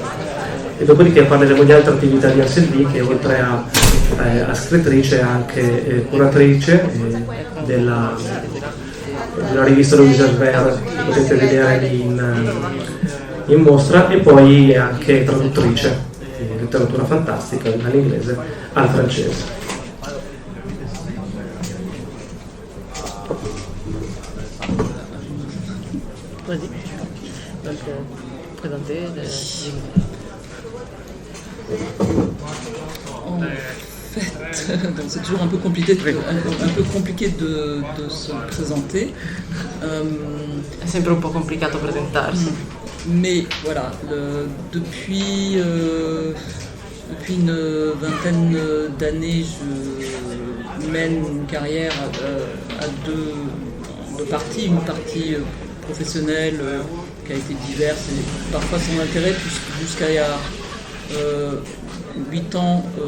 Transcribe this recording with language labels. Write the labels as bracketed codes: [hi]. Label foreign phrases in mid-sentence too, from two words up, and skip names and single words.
[it] E dopodiché parleremo di altre attività di Anne Sylvie che oltre a scrittrice è anche curatrice della rivista Louise Albert che potete vedere lì in mostra, e poi anche traduttrice di letteratura fantastica dall'inglese al francese. [fr] Vas-y. Donc, présenter. Donc c'est toujours un peu compliqué de se présenter. [it] È sempre un po' complicato presentarsi. [fr] Mais voilà, depuis une vingtaine d'années, je mène une carrière à deux parties. Une partie professionnelle qui a été diverse et parfois sans intérêt, jusqu'à il y a 8 ans.